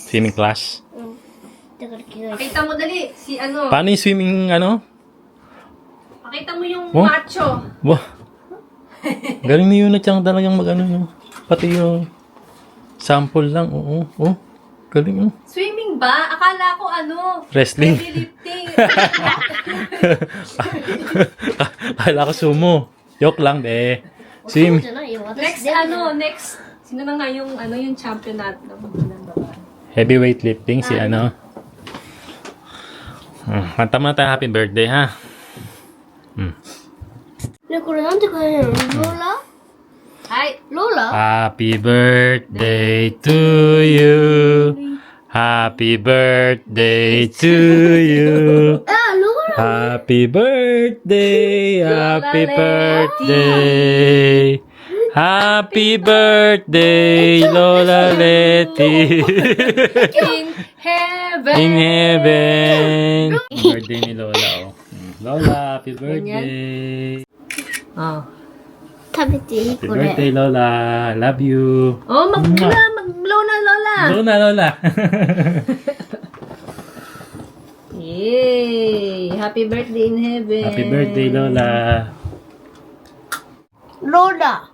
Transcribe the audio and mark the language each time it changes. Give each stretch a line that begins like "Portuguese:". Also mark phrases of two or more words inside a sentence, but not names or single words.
English: Swimming class?
Japanese: だから着替えて
Filipino: Pakita mo dali, si ano. Paano yung swimming, ano? Pakita mo yung Oh? macho. Wah! Galing ni Yuna Chang talagang mag-ano, no? Pati yung sample lang, oo. Oh, galing, oh. Swimming ba? Akala ko ano. Wrestling. Lifting. Kala ko sumo. Joke lang, be.
Japanese: そう Swim. じゃないよ Next 私全部
Filipino: ano, next. Sino na nga yung ano yung champion natin ng babae?
English: Heavyweight lifting,
Filipino: si ano. Kanta mo na tayo,
English: happy birthday,
Filipino: ha?
Japanese: ねこれなんて書いてあるのローラ Hi. ローラ
English: Happy birthday to you. Happy birthday to you.
Japanese: あローラ
English: Happy birthday, happy birthday. Happy birthday, Lola Letty. In heaven. In heaven.
Filipino: Birthday ni Lola, oh.
English: Lola, happy birthday. Oh.
Japanese: 食べていい
English: Happy
Japanese: これ
English: birthday, Lola. Love you.
Filipino: Oh, mag-blow na, Lola. Lola, Lola. Yay!
English: Happy birthday in heaven. Happy birthday, Lola.
Japanese: ローラ